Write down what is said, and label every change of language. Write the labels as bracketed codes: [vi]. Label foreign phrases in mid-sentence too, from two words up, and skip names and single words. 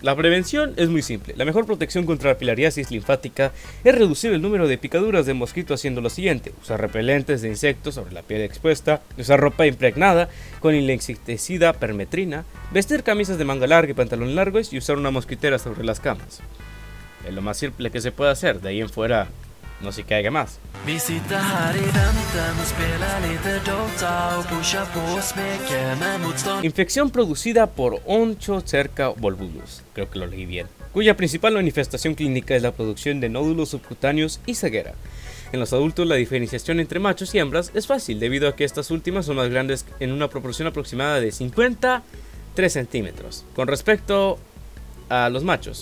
[es] La prevención es muy simple. La mejor protección contra la filariasis linfática es reducir el número de picaduras de mosquito haciendo lo siguiente: usar repelentes de insectos sobre la piel expuesta, usar ropa impregnada con el insecticida permetrina, vestir camisas de manga larga y pantalones largos y usar una mosquitera sobre las camas. Es lo más simple que se puede hacer, de ahí en fuera no se caiga más. [sv] Vi sitter här i väntan och spelar lite Dota och pushar på smeken med motstånd. [es] Infección producida por Onchocerca volvulus, creo que lo leí bien, cuya principal manifestación clínica es la producción de nódulos subcutáneos y ceguera. En los adultos la diferenciación entre machos y hembras es fácil debido a que estas últimas son más grandes en una proporción aproximada de 53 centímetros con respecto a los machos.